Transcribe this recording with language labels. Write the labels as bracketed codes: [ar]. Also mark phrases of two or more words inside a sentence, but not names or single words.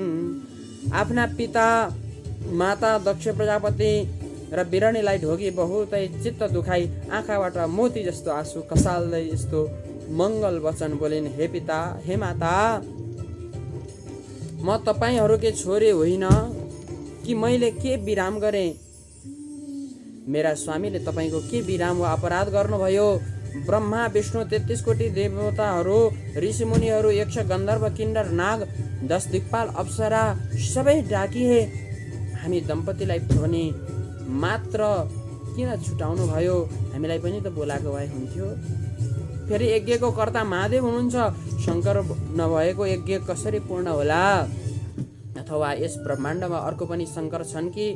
[ne] आफ्ना पिता माता दक्ष प्रजापति र बिरणीलाई ढोगी बहुतै चित्त दुखाई आँखाबाट मोती जस्तो आँसु खसाल्दै यस्तो मङ्गल वचन बोलिन्, हे पिता, हे माता, म तपाईँहरूकै छोरी होइन कि मैले के विराम गरेँ? मेरा स्वामीले तपाईँको के विराम वा अपराध गर्नुभयो? ब्रह्मा विष्णु 33 कोटी देवताहरू, ऋषिमुनिहरू, यक्ष गन्धर्व किन्नर नाग 10 दिक्पाल अप्सरा सबै डाकिए। हामी दम्पतिलाई पनि मात्र किन छुटाउनु भयो? हामीलाई पनि त बोलाएको भए हुन्थ्यो। फेरि यज्ञको कर्ता महादेव हुनुहुन्छ, शङ्कर नभएको यज्ञ कसरी पूर्ण होला? अथवा यस ब्रह्माण्डमा अर्को पनि शङ्कर छन् कि?